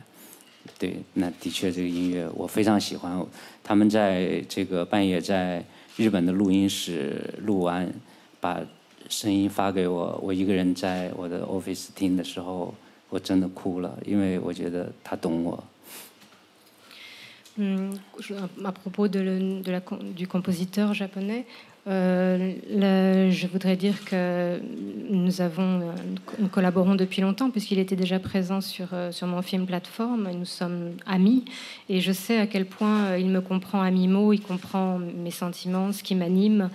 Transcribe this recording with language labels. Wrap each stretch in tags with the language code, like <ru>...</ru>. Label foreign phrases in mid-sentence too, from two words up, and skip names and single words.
<zh>对，那的确这个音乐我非常喜欢。他们在这个半夜在日本的录音室录完，把声音发给我，我一个人在我的 office 听的时候，我真的哭了，因为我觉得他懂我。</zh> <fr>À propos du compositeur japonais, je voudrais dire que nous collaborons depuis longtemps puisqu'il était déjà présent sur mon film Plateforme. Nous sommes amis et je sais à quel point il me comprend à mi-mot, il comprend mes sentiments, ce qui m'anime.</fr>